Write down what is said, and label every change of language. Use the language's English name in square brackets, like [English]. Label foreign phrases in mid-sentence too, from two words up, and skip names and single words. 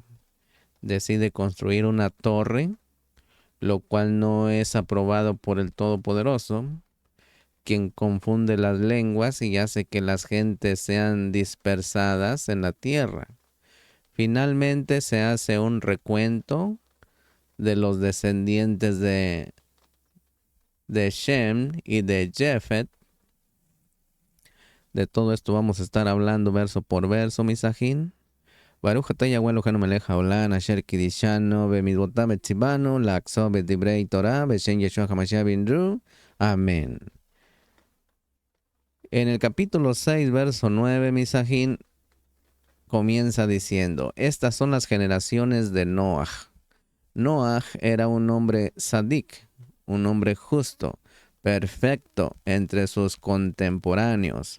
[Spanish] Decide construir una torre, lo cual no es aprobado por el Todopoderoso, quien confunde las lenguas y hace que las gentes sean dispersadas en la tierra. Finalmente se hace un recuento de los descendientes de Shem y de Jefet. De todo esto vamos a estar hablando verso por verso, Misajín. [Hebrew] ברוך אתה יהוה אלוהינו מלך העולם אשר קידשנו במצוותיו וציוונו לעסוק בדברי תורה בשם ישוע המשיח בינרו. [Spanish] Amén. En el capítulo 6, verso 9, Misajín comienza diciendo: estas son las generaciones de Noaj. Noaj era un hombre sadik, un hombre justo, perfecto entre sus contemporáneos.